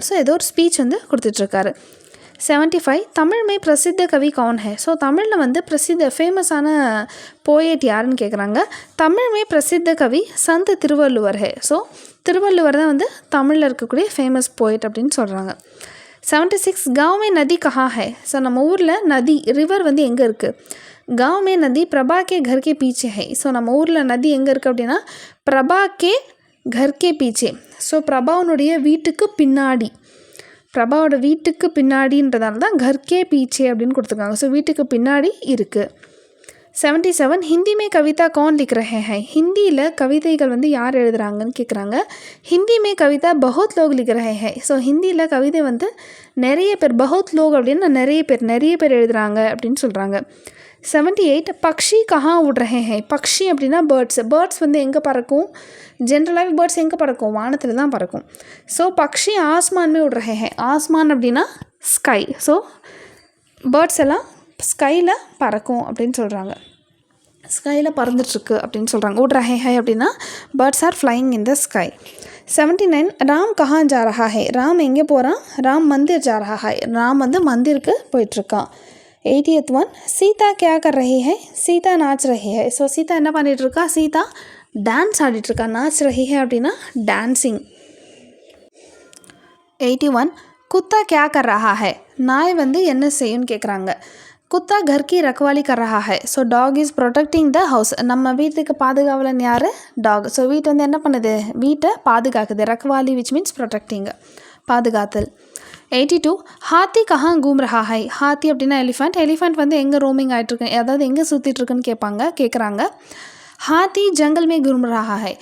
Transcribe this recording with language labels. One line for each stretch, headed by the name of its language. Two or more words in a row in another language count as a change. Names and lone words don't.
Tamil: ஸோ ஏதோ ஒரு ஸ்பீச் வந்து கொடுத்துட்ருக்காரு.
Hindi: 75, तमिल में प्रसिद्ध कवि कौन है.
Tamil: ஸோ தமிழில் வந்து ஃபேமஸான போயட் யாருன்னு கேட்குறாங்க.
Hindi: तमिल में प्रसिद्ध कवि संत तिरुवल्लुवर है.
Tamil: ஸோ திருவள்ளுவர் தான் வந்து தமிழில் இருக்கக்கூடிய
English: famous poet
Tamil: அப்படின்னு சொல்கிறாங்க. 76,
Hindi: गाँव में नदी कहाँ है.
Tamil: ஸோ நம்ம ஊரில் நதி, ரிவர் வந்து எங்கே இருக்குது.
Hindi: गाँव में नदी प्रभा के घर के पीछे है.
Tamil: ஸோ நம்ம ஊரில் நதி எங்கே இருக்குது அப்படின்னா
Hindi: प्रभा के घर के पीछे.
Tamil: ஸோ பிரபாவனுடைய வீட்டுக்கு பின்னாடி, பிரபாவோட வீட்டுக்கு பின்னாடின்றதால தான்
Hindi: घर के पीछे
Tamil: அப்படின்னு கொடுத்துருக்காங்க. ஸோ வீட்டுக்கு பின்னாடி இருக்குது.
Hindi: 77 हिंदी में कविता कौन लिख रहे हैं.
Tamil: ஹிந்தியில் கவிதைகள் வந்து யார் எழுதுகிறாங்கன்னு கேட்குறாங்க.
Hindi: हिंदी में कविता बहुत लोग लिख रहे हैं.
Tamil: ஸோ ஹிந்தியில் கவிதை வந்து நிறைய பேர்,
Hindi: बहुत लोग
Tamil: அப்படின்னா நிறைய பேர் எழுதுகிறாங்க அப்படின்னு சொல்கிறாங்க.
Hindi: 78 पक्षी कहाँ उड़ रहे हैं.
Tamil: பக்ஷி அப்படின்னா பேர்ட்ஸ் வந்து எங்கே பறக்கும்? ஜென்ரலாகவே பேர்ட்ஸ் எங்கே பறக்கும்? வானத்தில் தான் பறக்கும். ஸோ
Hindi: पक्षी आसमान में उड़ रहे हैं.
Tamil: ஆஸ்மான் அப்படின்னா ஸ்கை. ஸோ பேர்ட்ஸ் எல்லாம் ஸ்கையில் பறக்கும் அப்படின்னு சொல்கிறாங்க. ஸ்கையில் பறந்துட்டுருக்கு அப்படின்னு சொல்கிறாங்க.
Hindi: उड़ रहे हैं
English: அப்படின்னா birds are flying in the sky.
Hindi: 79 राम कहाँ जा रहा है.
Tamil: ராம் எங்கே போகிறான்?
Hindi: राम मंदिर जा रहा है.
Tamil: ராம் வந்து மந்திருக்கு போயிட்டுருக்கான்.
English: 80th one
Hindi: சீதா क्या कर रही है. சீதா नाच रही है.
Tamil: ஸோ சீதா என்ன பண்ணிகிட்ருக்கா? சீதா டான்ஸ் ஆடிட்டுருக்கா.
Hindi: नाच रही है
Tamil: அப்படின்னா டான்ஸிங்.
Hindi: 81 குத்தா क्या कर रहा है.
Tamil: நாய் வந்து என்ன செய்யும்னு கேட்குறாங்க.
Hindi: குத்தா घर की रखवाली कर रहा है.
English: so dog is protecting the house.
Tamil: நம்ம வீட்டுக்கு பாதுகாவலன் யார்? டாக். ஸோ வீட்டு வந்து என்ன பண்ணுது? வீட்டை பாதுகாக்குது.
English: ரக்வாலி which means protecting, பாதுகாத்தல்.
Hindi: 82 हाथी कहाँ घूम रहा है.
Tamil: ஹாத்தி அப்படின்னா எலிஃபண்ட் வந்து எங்கே ரோமிங் ஆகிட்டுருக்கு, அதாவது எங்கே சுற்றிட்டுருக்குன்னு கேட்குறாங்க.
Hindi: हाथी जंगल में घूम रहा है.